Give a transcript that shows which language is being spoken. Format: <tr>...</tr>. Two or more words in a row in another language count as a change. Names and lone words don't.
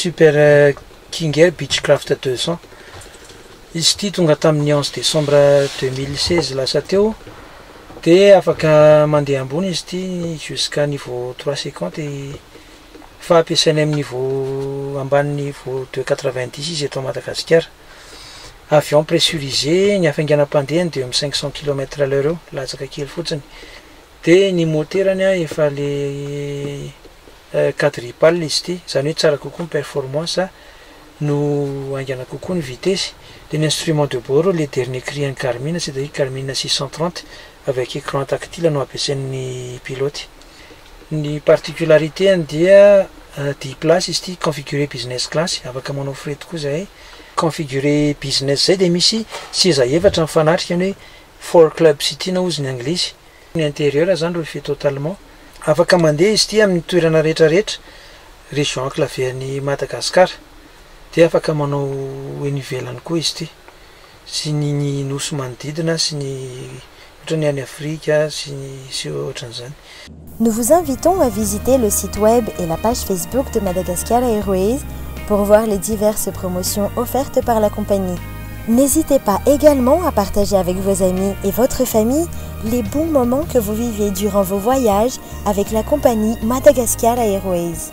<mg>Super King Air Beechcraft 200 izy ity tonga tamin'ny 11 décembre 2016 lasa teo dia afaka mandeha ambony izy ity</mg> <fr>jusqu'à niveau 350</fr> <mg>fa ampiasaina amin'ny niveau ambany niveau 290 izy eto Madagasikara</mg> <fr>avion pressurisé</fr> <mg>ny hafainganam-pandehany dia 500 km/h latsaka kely fotsiny dia ny moterany efa le quadripale izy ity zany hoe tsara kokoa ny performance no aingana kokoa ny vitesse dia ny</mg> <fr>instrument de bord le dernier cri</fr> <mg>en Garmin</mg> <fr>c'est-à-dire Garmin 630 avec écran tactile</fr> <mg>no ampiasain'ny pilote ny particularité dia 10 places izy ity</mg> <fr>configuré business</fr> <mg>class afaka manao frais tokoa zay</mg> <fr>configuré business</fr> <mg>zay dia misy seza efatra mifanatrika ny hoe 4 club city na ozy ny anglisy ny intérieur zany</mg> <fr>refait totalement</fr> <mg>afaka mandeha izy ity amin'ny toerana rehetrarehetra</mg> <fr>région enclavé-</fr> <mg>ny Madagasikara dia afaka manao eny ivelany koa izy ity sy ny nosy manodidina sy ny ohatrany any Afrika sy ohatran'izany.</mg> <fr>Nous vous invitons à visiter le site web et la page Facebook de Madagascar Airways pour voir les diverses promotions offertes par la compagnie. N'hésitez pas également à partager avec vos amis et votre famille les bons moments que vous vivez durant vos voyages avec la compagnie Madagascar Airways.</fr>